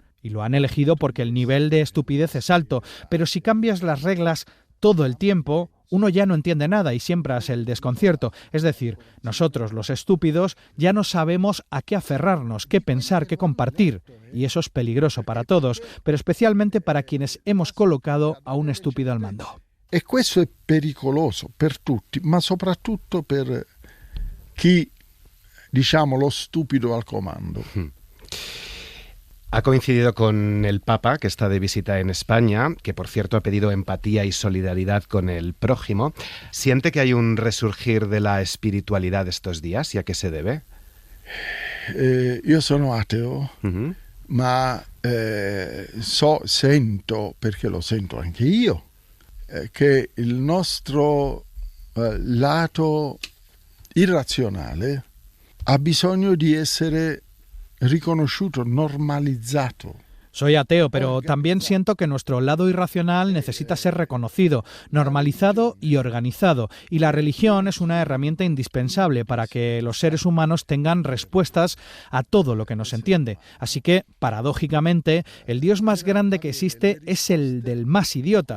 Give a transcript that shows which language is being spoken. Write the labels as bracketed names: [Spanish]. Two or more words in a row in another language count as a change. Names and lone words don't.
[Spanish] Y lo han elegido porque el nivel de estupidez es alto. Pero si cambias las reglas todo el tiempo, uno ya no entiende nada y siembras el desconcierto. Es decir, nosotros, los estúpidos, ya no sabemos a qué aferrarnos, qué pensar, qué compartir. Y eso es peligroso para todos, pero especialmente para quienes hemos colocado a un estúpido al mando. [Italian] E questo è pericoloso per tutti, ma soprattutto per chi, diciamo, lo stupido al comando. [Spanish] Ha coincidido con el Papa, que está de visita en España, que por cierto ha pedido empatía y solidaridad con el prójimo. ¿Siente que hay un resurgir de la espiritualidad estos días y a qué se debe? [Italian] Io sono ateo, ma sento, perché lo sento anche io, che il nostro lato irrazionale ha bisogno di essere riconosciuto, normalizzato. [Spanish] Soy ateo, pero también siento que nuestro lado irracional necesita ser reconocido, normalizado y organizado. Y la religión es una herramienta indispensable para que los seres humanos tengan respuestas a todo lo que nos entiende. Así que, paradójicamente, el Dios más grande que existe es el del más idiota.